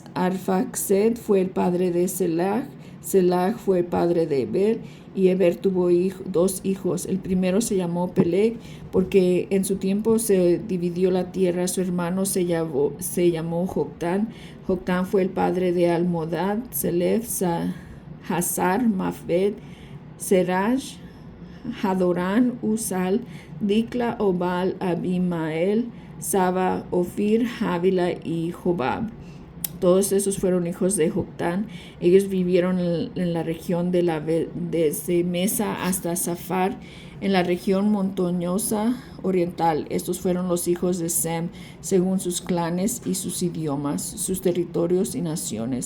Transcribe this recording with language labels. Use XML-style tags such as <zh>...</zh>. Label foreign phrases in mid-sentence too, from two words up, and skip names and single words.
<es>Arfaxad fue el padre de Selah. Selah fue el padre de Eber, y Eber tuvo dos hijos. El primero se llamó Peleg, porque en su tiempo se dividió la tierra. Su hermano se llamó Joctán. Joctán fue el padre de Almodad, Selef, Hazar, Mafbed, Seraj, Hadorán, Usal, Dikla, Obal, Abimael, Saba, Ofir, Javila y Jobab. Todos esos fueron hijos de Joctán. Ellos vivieron en la región desde Mesa hasta Safar, en la región montañosa oriental. Estos fueron los hijos de Sem, según sus clanes y sus idiomas, sus territorios y naciones.</es>